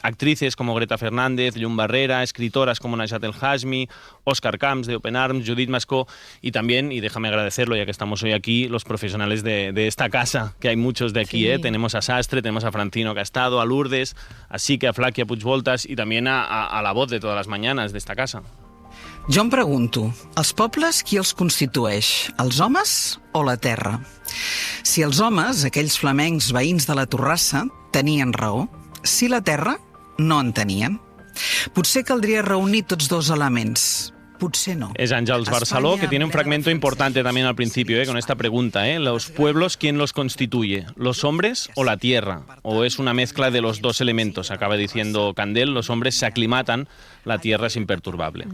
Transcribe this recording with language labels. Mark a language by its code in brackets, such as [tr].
[es] Actrices como Greta Fernández, Llum Barrera, escritoras como Najat El Hashmi, Òscar Camps de Open Arms, Judit Mascó, y también, y déjame agradecerlo ya que estamos hoy aquí, los profesionales de esta casa, que hay muchos de aquí. Tenemos a Sastre, tenemos a Francino Castado, a Lourdes, a Sique, a Flaqui, a Puigvoltas y también a la voz de todas las mañanas de esta casa. [ca] Jo em pregunto, els pobles qui els constitueix? Els homes o la terra? Si els homes, aquells flamencs veïns de la Torrassa, tenien raó, si la terra, no en tenien. Potser caldria reunir tots dos elements. No. [es] Es Àngels Barceló, que tiene un fragmento importante también al principio, con esta pregunta. ¿Los pueblos quién los constituye? ¿Los hombres o la tierra? ¿O es una mezcla de los dos elementos? Acaba diciendo Candel, los hombres se aclimatan, la tierra es imperturbable.